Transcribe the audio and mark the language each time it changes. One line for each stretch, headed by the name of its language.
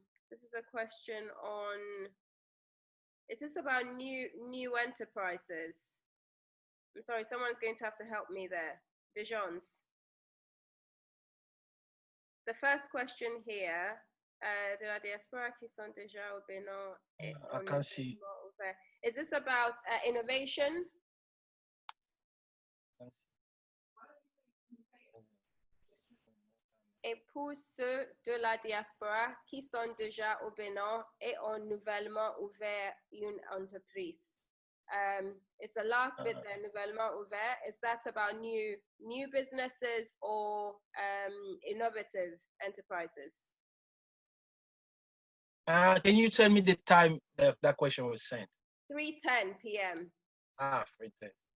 English: This is a question on, is this about new enterprises? I'm sorry, someone's going to have to help me there. Dejons. The first question here,
French: de la diaspora qui sont déjà au Bénin.
English: I can't see. Is this about innovation?
French: Et pour ceux de la diaspora qui sont déjà au Bénin et ont nouvellement ouvert une entreprise.
English: It's the last bit there,
French: nouvellement ouvert.
English: Is that about new businesses or innovative enterprises? Can you tell me the time that question was sent? 3:10 p.m. 3:10.